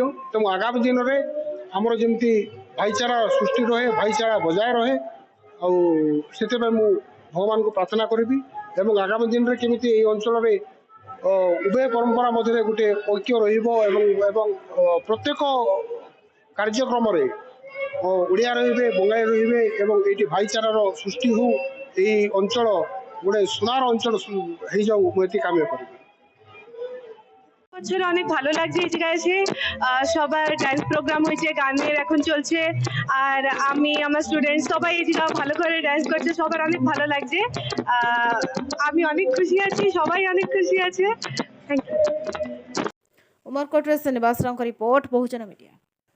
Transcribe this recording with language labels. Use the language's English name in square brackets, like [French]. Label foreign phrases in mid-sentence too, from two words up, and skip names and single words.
[Odia] ତେଣୁ ଆଗାମୀ ଦିନରେ ଆମର ଯେମିତି ଭାଇଚାରା ସୃଷ୍ଟି ରହେ, ଭାଇଚାରା ବଜାୟ ରହେ, ଆଉ ସେଥିପାଇଁ ମୁଁ ଭଗବାନଙ୍କୁ ପ୍ରାର୍ଥନା କରିବି ଏବଂ ଆଗାମୀ ଦିନରେ କେମିତି ଏହି ଅଞ୍ଚଳରେ ଉଭୟ ପରମ୍ପରା ମଧ୍ୟରେ ଗୋଟେ ଐକ୍ୟ ରହିବ ଏବଂ ପ୍ରତ୍ୟେକ କାର୍ଯ୍ୟକ୍ରମରେ ଓଡ଼ିଆ ରହିବେ, ବଙ୍ଗାଳୀ ରହିବେ ଏବଂ ଏଇଠି ଭାଇଚାରାର ସୃଷ୍ଟି ହଉ, [Bangla] এই অঞ্চল ଗୋଟେ সোনার অঞ্চল হয়ে ମୁଁ এটি কামনা করি। বছর অনেক ভালো লাগছে এই জায়গায় এসে। সবার [English] dance program [Bangla] হয়েছে, গানের এখন চলছে, আর আমি আমার স্টুডেন্ট সবাই এই জায়গায় ভালো করে ডান্স করছে, সবার অনেক ভালো লাগছে। আমি অনেক খুশি আছি, সবাই অনেক খুশি আছে। [English] Thank you. [Hindi] उमरकोट श्रीनिवास राव रिपोर्ट बहुजन मीडिया।